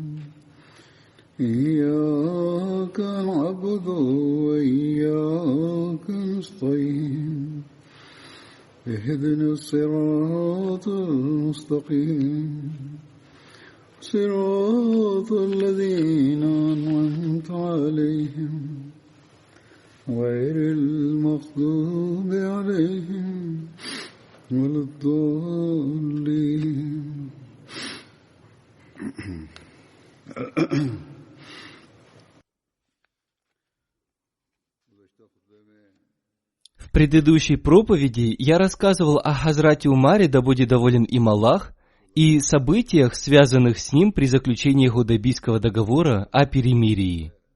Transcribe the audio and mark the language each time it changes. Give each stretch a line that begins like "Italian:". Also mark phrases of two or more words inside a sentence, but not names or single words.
Arabic: إياك نعبد وإياك نستعين اهدنا الصراط المستقيم صراط الذين أنعمت عليهم غير المغضوب عليهم ولا الضالين.
Russian: В предыдущей проповеди я рассказывал о Хазрате Умаре, да будет доволен им Аллах, и событиях, связанных с ним при заключении Худайбийского договора о перемирии.